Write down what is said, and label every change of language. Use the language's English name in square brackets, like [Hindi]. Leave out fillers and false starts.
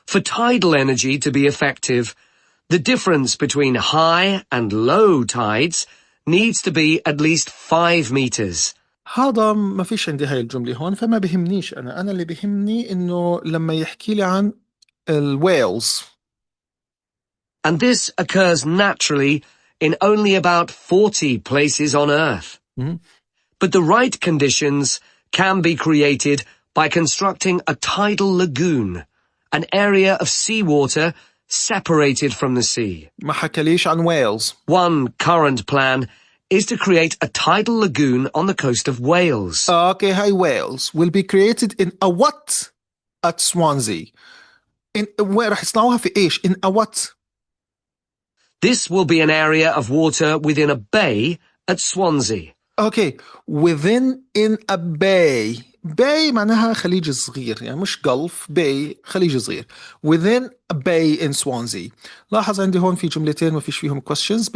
[English] For tidal energy to be effective, the difference between high and low tides needs to be at least 5 meters. [Arabic] هذا ما فيش عندي هاي الجملة هون فما بهمنيش أنا اللي بهمني إنه لما يحكي لي عن whales. [English] And this occurs naturally in only about 40 places on Earth. But the right conditions can be created by constructing a tidal lagoon, an area of seawater separated from the sea. [Arabic] ما حكاليش عن whales. [English] One current plan is to create a tidal lagoon on the coast of Wales. Okay, high whales will be created in a what at Swansea. In where [Arabic] راح يصنعوها في إيش? [English] In a what? This will be an area of water within a bay at Swansea. Okay, within in a bay. [Arabic] Bay معناها خليج صغير يعني مش Gulf bay خليج صغير. [English] Within a bay in Swansea. [Arabic] لاحظ عندي هون في جملتين ما فيش فيهم [English] questions.